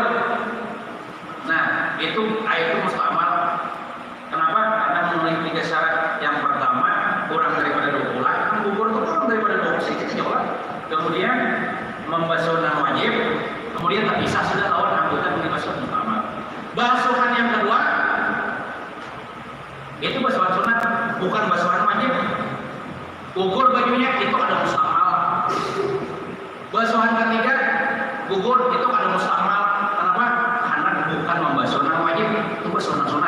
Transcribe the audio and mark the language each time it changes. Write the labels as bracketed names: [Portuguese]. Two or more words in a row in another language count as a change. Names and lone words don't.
[Indonesian] Nah, itu mustamal. Kenapa? Karena memenuhi 3 syarat. Yang pertama, kurang daripada 20, kan gugur itu kurang daripada 20 sedikit jauh. Kemudian membasuh yang wajib, kemudian terpisah sudah lawan anggota yang dibasuh mustamal. Basuhan yang kedua itu basuhan sunat, bukan basuhan wajib. Gugur bajunya itu ada mustamal. Basuhan ketiga gugur itu ada mustamal. Kenapa? Karena bukan membasuh yang wajib, itu basuhan sunat.